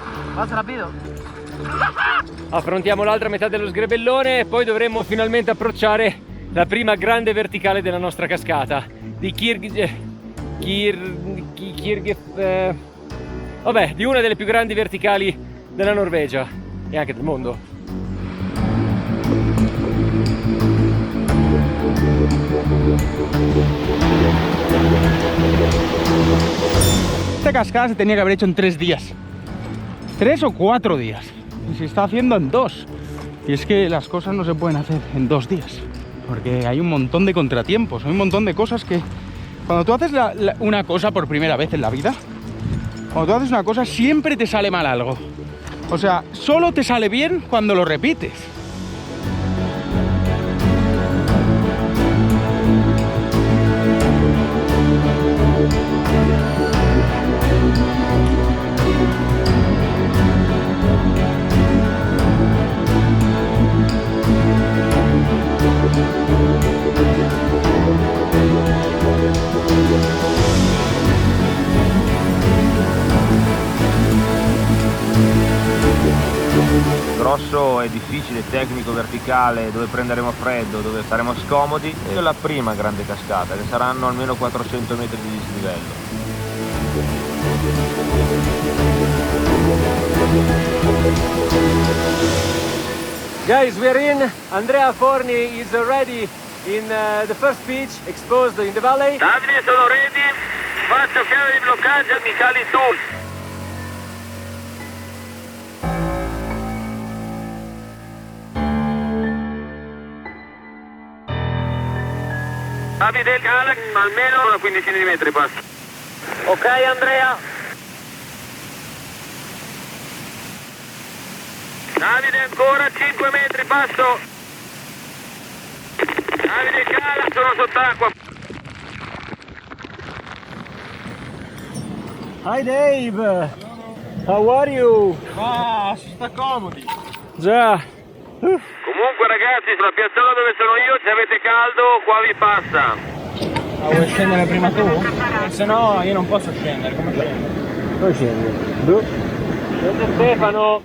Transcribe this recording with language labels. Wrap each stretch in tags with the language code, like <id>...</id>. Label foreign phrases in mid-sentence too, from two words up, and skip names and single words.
<es>Más rápido.</es> <it>Affrontiamo l'altra metà dello sgrebellone e poi dovremmo finalmente approcciare la prima grande verticale della nostra cascata di vabbè, di una delle più grandi verticali della Norvegia e anche del mondo.</it> <es>Esta cascada se tenía que haber hecho en 3 días. 3 o 4 días. Y se está haciendo en 2. Y es que las cosas no se pueden hacer en 2 días. Porque hay un montón de contratiempos, hay un montón de cosas que... Cuando tú haces una cosa por primera vez en la vida, cuando tú haces una cosa siempre te sale mal algo. O sea, solo te sale bien cuando lo repites.</es> <it>Grosso e difficile, tecnico, verticale, dove prenderemo freddo, dove saremo scomodi, e la prima grande cascata, che saranno almeno 400 metri di dislivello.</it> <en>Guys, we're in. Andrea Forni is already in the first pitch, exposed in the valley.</en> <it>Davide, sono ready. Faccio chiave di bloccaggio, mi cali tu. Davide, cala almeno una quindicina di metri, passa. Ok, Andrea. Davide, ancora 5 metri, passo. Davide, cala, sono sott'acqua.</it> <en>Hi Dave. How are you?</en> <it>Ah, si sta comodi. Già. Comunque ragazzi, sulla piazzola dove sono io, se avete caldo, qua vi passa. Vuoi scendere prima tu? Se no io non posso scendere, come scendo? Dove scendi? Stefano.</it>